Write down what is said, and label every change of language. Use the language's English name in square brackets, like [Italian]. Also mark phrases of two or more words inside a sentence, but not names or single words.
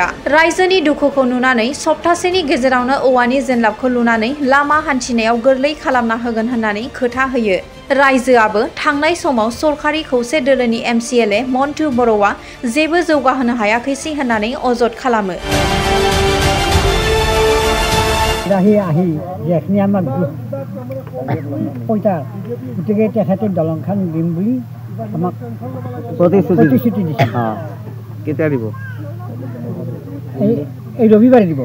[Bodo] रायजोनि दुखुखौ नुनानै सप्तासेनि गेजेरावनो औवानि जेनलाबखौ लुनानै लामा हान्थिनायाव गोरलै खालामना होगोन होननानै खोथा होयो। रायजोआबो थांनाय समाव सरकारि खौसे दोलोनि एमसिएलए मन्टु बर'आ जेबो जौगाहोनो हायाखैसै होननानै अजद खालामो। [Assamese] গতিকে তেখেতে দলংখন দিম বুলি আমাক প্ৰতিশ্ৰুতি দিছে। কেতিয়া দিব? এই ৰবিবাৰে দিব।